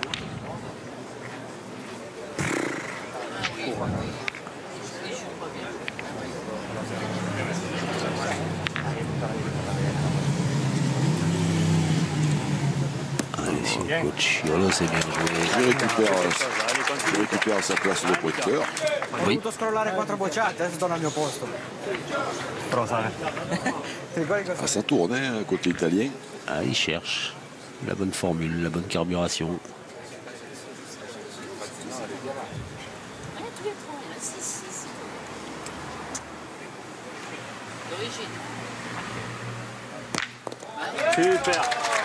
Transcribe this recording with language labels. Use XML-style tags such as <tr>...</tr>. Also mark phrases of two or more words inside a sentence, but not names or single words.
<fr>Allez, si on Cocciolo, c'est bien joué. Je récupère sa place de pointeur.</fr> <it>Ho dovuto scrollare 4 bocciate, adesso torno al mio posto. Ti ricordi cosa?</it> <fr>Ah, ça tourne, hein, côté italien. Ah, il cherche la bonne formule, la bonne carburation. Super.</fr>